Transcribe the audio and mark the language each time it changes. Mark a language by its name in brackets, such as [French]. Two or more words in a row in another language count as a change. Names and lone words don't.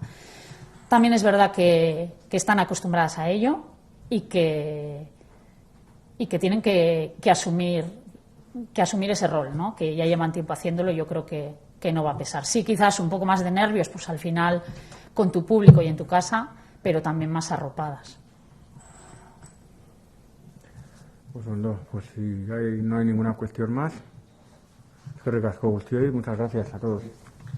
[Spanish] También es verdad que están acostumbradas a ello y que tienen que asumir ese rol, ¿no? Que ya llevan tiempo haciéndolo y yo creo que no va a pesar. Sí, quizás un poco más de nervios, pues al final con tu público y en tu casa, pero también más arropadas. Pues si no hay ninguna cuestión más, [Basque] eskerrik asko guztioi, [Spanish] muchas gracias a todos.